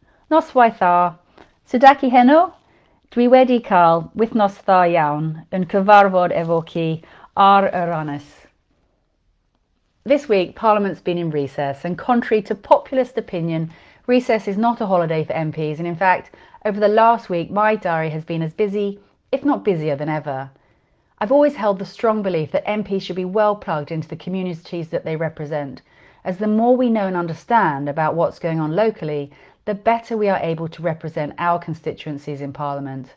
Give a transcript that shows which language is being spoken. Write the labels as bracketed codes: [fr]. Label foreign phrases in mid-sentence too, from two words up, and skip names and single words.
[cy] Noswaith dda. Sudaki heno? Dwi wedi cael wythnos dda iawn yn cyfarfod efo chi ar yr Ynys. [en] This week, Parliament's been in recess, and contrary to populist opinion, recess is not a holiday for MPs, and in fact, over the last week, my diary has been as busy, if not busier than ever. I've always held the strong belief that MPs should be well plugged into the communities that they represent, as the more we know and understand about what's going on locally, the better we are able to represent our constituencies in Parliament.